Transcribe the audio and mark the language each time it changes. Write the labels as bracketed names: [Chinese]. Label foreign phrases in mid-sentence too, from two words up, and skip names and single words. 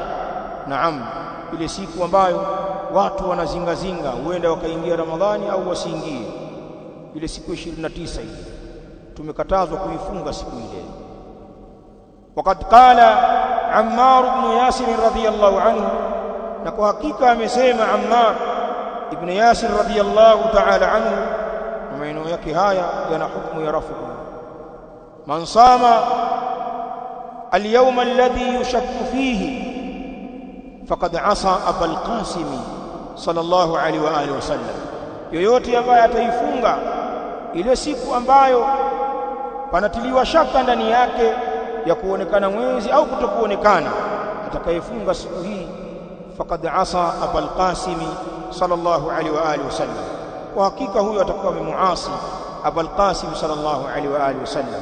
[Swahili] Naam, ile siku ambayo watu wanazingazinga huenda wakaingia Ramadhani au wasiingie, ile siku 29 hii tumekatazwa kuifunga siku ile. [Arabic] وقد قال عمار بن ياسر رضي الله عنه, [Swahili] na kwa hakika amesema Ammar ibn Yasir [Arabic] رضي الله تعالى عنه, [Swahili] na maneno yake haya yana hukumu ya rafu. [Arabic] من صام اليوم الذي يشك فيه فقد عصى أبا القاسم صلى الله عليه و وآله وسلم, [Swahili] yoyote ambaye ataifunga ile siku ambayo panatiliwa shaka ndani yake ya kuonekana mwezi au kutokuonekana, atakayefunga siku hii [Arabic] فقد عصى أبا القاسم صلى الله عليه وآله وسلم, [Swahili] kwa hakika huyo atakuwa amemuasi Abul Qasim [Arabic] صلى الله عليه وآله وسلم.